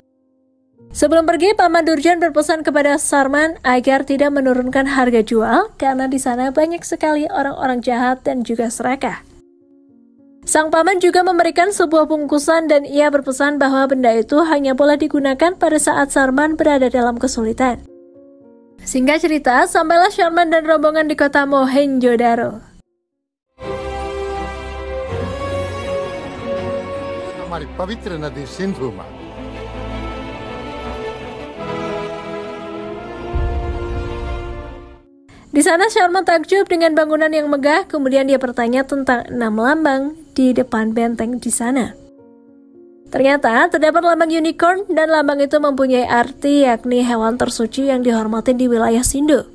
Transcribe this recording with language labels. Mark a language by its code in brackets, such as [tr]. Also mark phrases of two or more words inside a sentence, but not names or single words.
[id] Sebelum pergi, paman Durjan berpesan kepada Sarman agar tidak menurunkan harga jual karena di sana banyak sekali orang-orang jahat dan juga serakah. Sang paman juga memberikan sebuah bungkusan dan ia berpesan bahwa benda itu hanya boleh digunakan pada saat Sarman berada dalam kesulitan. Singkat cerita, sampailah Sarman dan rombongan di kota Mohenjo-daro. [hi] हमारी पवित्र नदी सिंधु मां। [id] Di sana Sarman takjub dengan bangunan yang megah, kemudian dia bertanya tentang 6 lambang di depan benteng di sana. Ternyata terdapat lambang unicorn dan lambang itu mempunyai arti yakni hewan tersuci yang dihormati di wilayah Sindhu.